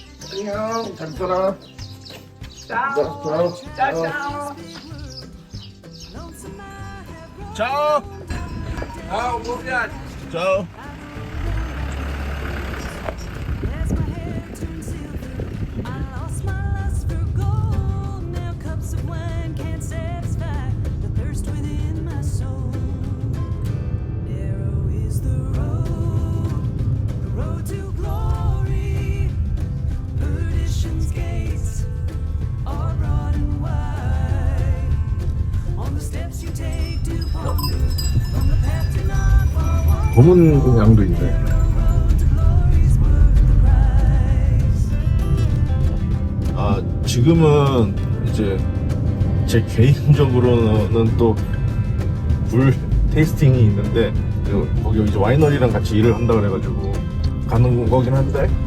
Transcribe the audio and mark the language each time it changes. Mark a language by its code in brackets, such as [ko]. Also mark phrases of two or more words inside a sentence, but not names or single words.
[ko] 안녕. 잘 있어라. [it] Ciao. Ciao, ciao. Ciao. Ciao, buon viaggio. Ciao. [en] As my hair turned silver, I lost my lust for gold. Now cups of wine can't satisfy the thirst within my soul. Narrow is the road to glory. Perdition's gates are broad and wide. On the steps you take to ponder, from the path to not far walk. [ko] 검은 양도 있네. 아, 지금은 이제 제 개인적으로는 또 굴 테이스팅이 있는데 거기 이제 와이너리랑 같이 일을 한다 그래가지고 가는 거긴 한데